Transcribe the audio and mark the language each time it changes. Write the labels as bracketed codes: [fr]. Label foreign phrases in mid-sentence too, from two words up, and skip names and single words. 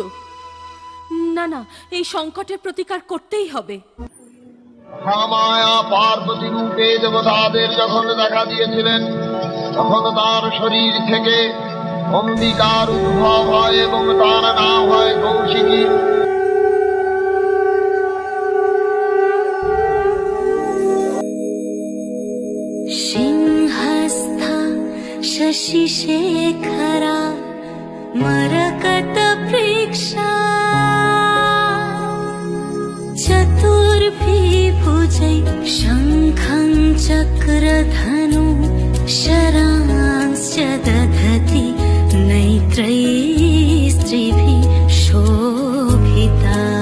[bn] না না, এই সংকটের প্রতিকার করতেই হবে। মহামায়া পার্বতী রূপে দেবতাদের যখন দেখা দিয়েছিলেন, তখন তার শরীর থেকে অম্বিকার উদ্ভব হয় এবং তার নাম হয় কৌশিকী। [sa] सिंहस्था शशिशेखरा मरकतप्रेक्षा, चतुर्भिभुजै शङ्खं चक्रधनु शरांश्च दधति नैत्रैः स्त्रिभिः शोभिता।